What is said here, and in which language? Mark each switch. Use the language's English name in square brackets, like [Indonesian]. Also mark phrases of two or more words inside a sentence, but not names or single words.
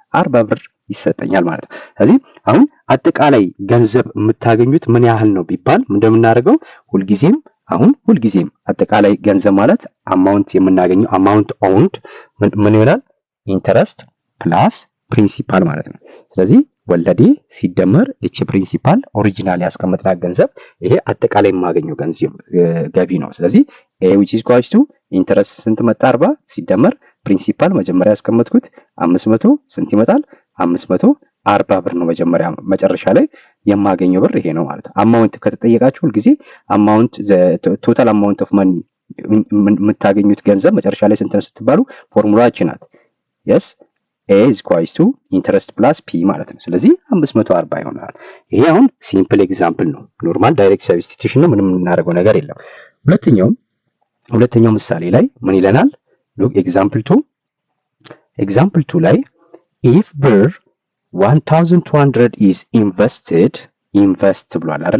[Amharic] 40 ብር ይሰጠኛል ማለት ነው። ስለዚህ አሁን አጠቃላይ ገንዘብ የምታገኙት ምን ያህል ነው ቢባል እንደምናደርገው ሁልጊዜም አጠቃላይ ገንዘብ ማለት አማውንት የምናገኘው [English] amount owned [Amharic] ምን ይሆናል? [English] interest plus principal [Amharic] ማለት ነው። ስለዚህ ወለዴ ሲደመር እቺ [English] principal original [Amharic] ያስቀመጥናት ገንዘብ ይሄ አጠቃላይ የማገኘው ገንዘብ ገቢ ነው። ስለዚህ [English] a which is equal to interest [Amharic] ስንት መጣ? 40 ሲደመር ፕሪንሲፓል መጀመሪያ ያስቀመጥኩት 500 ስንት ይመጣል? 540 ብር ነው መጨረሻ ላይ የማገኘው ብር ይሄ ነው ማለት ነው። አማውንት ከተጠየቃችሁ ሁልጊዜ [English] amount total amount of money [Amharic] የምታገኙት ገንዘብ መጨረሻ ላይ ስንት ነው ስትባሉ ፎርሙላችን ናት [English] yes a is equal to interest plus p [Amharic] ማለት ነው። ስለዚህ 540 ይሆናል። ይሄ አሁን [English] simple example [Amharic] ነው። [English] normal direct substitution [Amharic] ነው። ምንም እናደርገው ነገር የለም። ሁለተኛው ምሳሌ ላይ ምን ይለናል? [English] look example [Amharic] 2 ላይ if ብር 1200 [English] is invest [Amharic] ብሏል አይደለ?